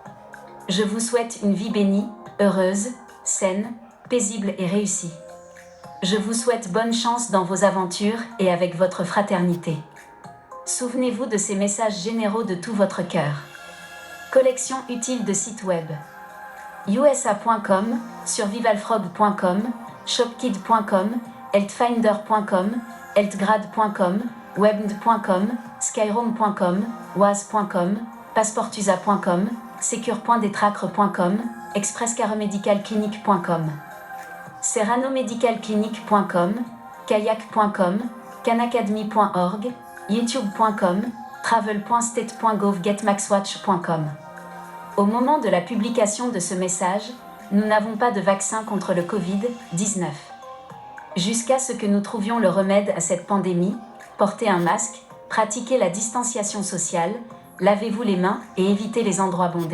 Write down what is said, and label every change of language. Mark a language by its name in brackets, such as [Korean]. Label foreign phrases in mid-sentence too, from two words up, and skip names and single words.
[French] Je vous souhaite une vie bénie, heureuse, saine, paisible et réussie. Je vous souhaite bonne chance dans vos aventures et avec votre fraternité. Souvenez-vous de ces messages généraux de tout votre cœur. Collection utile de sites web. USA.com, survivalfrog.com, shopkid.com, healthfinder.com, healthgrad.com, webd.com, skyroam.com, was.com, passeportusa.com, secure.detracre.com, expresscaremedicalclinic.com, serranomedicalclinic.com, kayak.com, canacademy.org, youtube.com, travel.state.gov, getmaxwatch.com. Au moment de la publication de ce message, nous n'avons pas de vaccin contre le Covid-19. Jusqu'à ce que nous trouvions le remède à cette pandémie, portez un masque, pratiquez la distanciation sociale, lavez-vous les mains et évitez les endroits bondés.